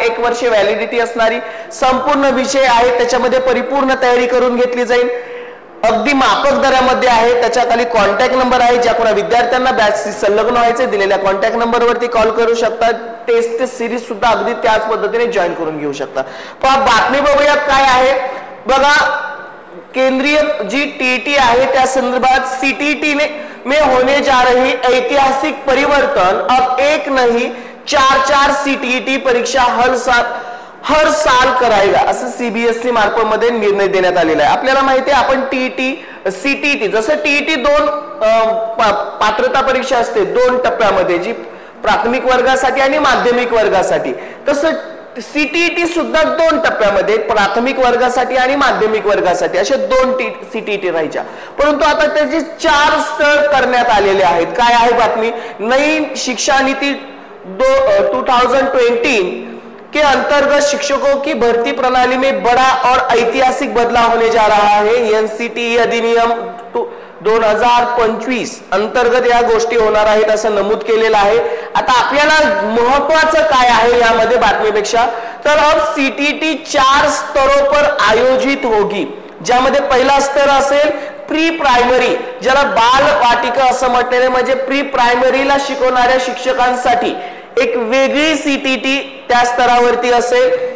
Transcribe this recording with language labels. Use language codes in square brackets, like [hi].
[mr] 1 वर्ष व्हॅलिडिटी असणारी संपूर्ण विषय आहे, त्याच्यामध्ये परिपूर्ण तयारी करून घेतली जाईल। अगदी माफक दरामध्ये आहे, त्याच्या खाली कॉन्टॅक्ट नंबर आहे। ज्या कोणा विद्यार्थ्यांना बॅचशी संलग्न व्हायचे दिलेल्या कॉन्टॅक्ट नंबरवरती कॉल करू शकता। टेस्ट सिरीज सुद्धा अगदी त्याच पद्धतीने जॉईन करून घेऊ शकता। पण बातमी बघूयात काय आहे बघा। [hi] केंद्रीय जी टीईटी है [mr] त्या संदर्भात [hi] सीटीईटी में होने जा रही ऐतिहासिक परिवर्तन, अब एक नहीं 4 सीटीईटी परीक्षा हर साल कराएगा, [mr] असं सीबीएसई मार्फत मध्ये निर्णय देण्यात आलेला आहे। आपल्याला माहिती आहे आपण टीईटी सीटीईटी जसं टीईटी 2 पात्रता परीक्षा असते 2 टप्प्यामध्ये, जी प्राथमिक वर्गासाठी आणि माध्यमिक वर्गासाठी, तसं सीटीईटी सुद्धा 2 टप्प्यामध्ये प्राथमिक वर्गासाठी आणि माध्यमिक वर्गासाठी असे 2 सीटीईटी राहायच्या। परंतु आता त्याचे 4 स्तर करण्यात आलेले आहेत। काय आहे बातमी? [hi] नई शिक्षा नीति 2020 के अंतर्गत शिक्षकों की भर्ती प्रणाली में बड़ा और ऐतिहासिक बदलाव होने जा रहा है। [mr] एनसीटीई अधिनियम 2025 अंतर्गत या गोष्टी होणार आहेत असं नमूद केलेलं आहे। आता आपल्याला महत्त्वाचं काय आहे यामध्ये बातमीपेक्षा, तर [hi] अब सीटीईटी 4 स्तरों पर आयोजित होगी, [mr] ज्यामध्ये पहिला स्तर असेल प्री प्रायमरी, ज्याला बाल वाटिका असं म्हटलेलं, म्हणजे प्री प्रायमरीला शिकवणाऱ्या शिक्षकांसाठी एक वेगळी सीटीईटी त्या स्तरावरती असेल।